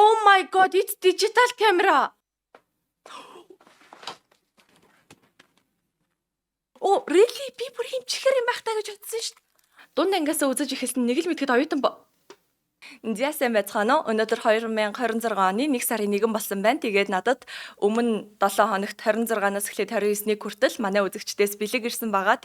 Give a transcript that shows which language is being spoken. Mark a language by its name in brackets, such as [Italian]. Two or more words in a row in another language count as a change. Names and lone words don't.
[English] Oh my god, it's digital camera. Oh, really? [Mongolian] Би бүр юм чихэр юм байх таа гэж бодсон шүү дээ. Дунд ангиасаа үзэж ихэлсэн нэг л мэдхэд оюутан Зяасан байцгаана уу? Өнөөдөр 2026 оны 1 сарын 1 болсон байна. Тэгээд надад өмнө 7 хоногт 26-наас эхлээд 29-ний хүртэл манай үзэгчдээс бэлэг ирсэн байгаа.